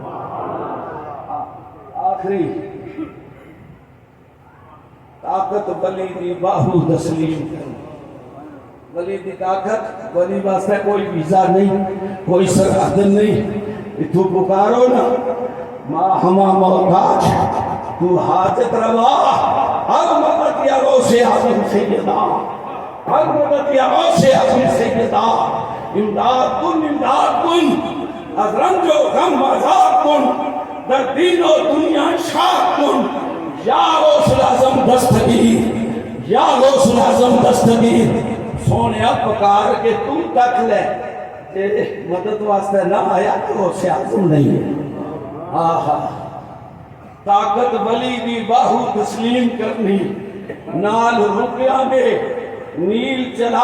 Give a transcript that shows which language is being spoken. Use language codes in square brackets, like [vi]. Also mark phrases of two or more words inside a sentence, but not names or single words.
[pa] آخری طاقت ولی دی باہو تسلیم کرو، ولی دی طاقت، ولی واسطے کوئی ویزا نہیں، کوئی سرحد نہیں، تو پکارو نا [fa] ماں ہما محتاج تو حاجت روا، ہر مدد یا غوث اعظم سیدہ، ہر مدد یا غوث اعظم سیدہ، امداد کن امداد کن، از رنج و غم آزاد کن، در دین و دنیا شاد کن، یا غوث اعظم دستگیر، یا غوث اعظم دستگیر۔ [pa] سونے پکار کے تو تک لے کہ مدد واسطے نہ آیا تو غوث اعظم نہیں ہے۔ آہا، طاقت ولی دی باہو تسلیم کرنی، نال رکیاں دے نیل چلا